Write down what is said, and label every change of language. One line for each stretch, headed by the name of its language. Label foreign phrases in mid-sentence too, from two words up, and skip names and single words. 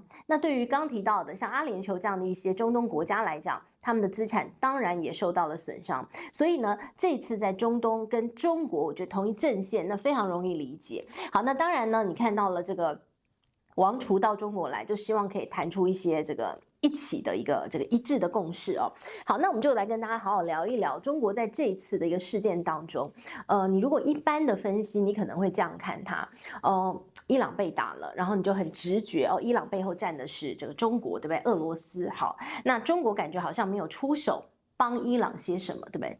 Chinese: 那對於剛提到的像阿聯酋這樣的一些中東國家來講，他們的資產當然也受到了損傷。所以呢，這次在中東跟中國，我覺得同一陣線，那非常容易理解。好，那當然呢，你看到了這個王儲到中國來，就希望可以談出一些這個一起的一個這個一致的共識哦。好，那我們就來跟大家好好聊一聊中國在這一次的一個事件當中，你如果一般的分析，你可能會這樣看它，伊朗被打了，然後你就很直覺哦，伊朗背後站的是這個中國，對不对？俄羅斯。好，那中國感覺好像沒有出手幫伊朗些什麼，對不對？